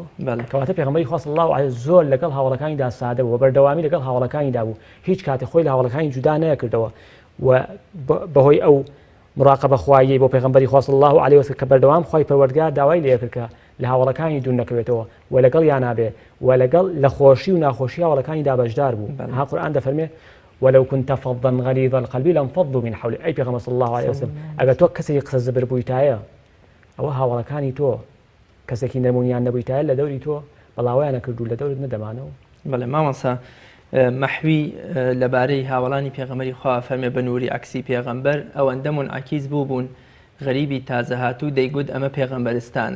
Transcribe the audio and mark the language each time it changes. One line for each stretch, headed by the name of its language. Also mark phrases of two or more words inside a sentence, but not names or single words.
Central Kurdish: کەواتە پێغەمبەری خوا
Arabic: صلی الله عليه
Central Kurdish: زۆر لەگەڵ هاوڵەکانیدا سادە بوو و بەردەوامی لەگەڵ هاوڵەکانیدا بوو هیچ کاتێ خۆی لە هاوڵەکانی جودا نەکردەوە و بەهۆی ئەو مراقبە خوایی بۆ پێغەمبەری خوا
Arabic: صلی الله عليه وسلم
Central Kurdish: کە بەردەوام خوای پەروەردگار داوای لێ کرد کە لە هاوڵەکانی دوور نەکەوێتەوە و لەگەڵ یان نابێ و لەگەڵ لە خۆشی و ناخۆشی هاوڵەکانیدا بەشدار بوو. ها قورئان دەفەرمێ
Arabic: ولو كنت فظا غليظ القلب لانفضوا من حولك.
Central Kurdish: أي پیغمبر
Arabic: صلى الله عليه وسلم
Central Kurdish: ئەگەر تۆ کەسێکی قسە زبر بوویتایە ئەوە هاوڵەکانی تۆ کەسێکی نەمونیان نەبوویتایە لە دەوری تۆ بەڵاویان نەکردو لە دەورت نەدەمانەوە. بەڵێ مامەسا مەحوی لەبارەی هاوڵانی پێغەمبەری خوا فەرمێ بە نووری عەکسی پێغەمبەر ئەوەندە منعەکیس بوون غەریبی تازە هاتوو دەیگوت ئەمە پێغەمبەرستانە.